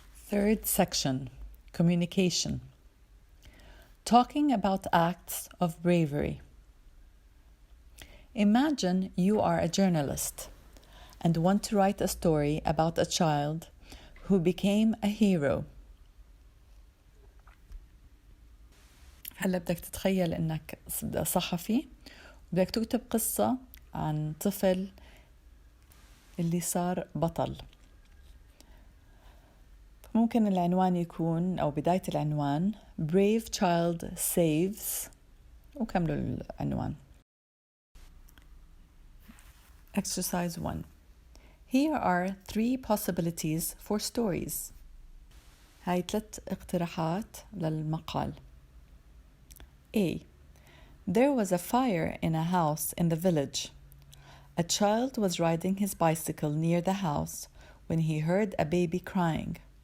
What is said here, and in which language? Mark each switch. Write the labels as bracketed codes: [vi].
[en] Third section, communication. Talking about acts of bravery. Imagine you are a journalist and want to write a story about a child who became a hero. [ar] هلا بدك تتخيل انك صحفي وبدك تكتب قصة عن طفل اللي صار بطل. ممكن العنوان يكون أو بداية العنوان [en] Brave Child Saves [ar] وكملوا العنوان. [en] Exercise 1. Here are 3 possibilities for stories. [ar] هاي 3 اقتراحات للمقال. A. [en] There was a fire in a house in the village. A child was riding his bicycle near the house when he heard a baby crying.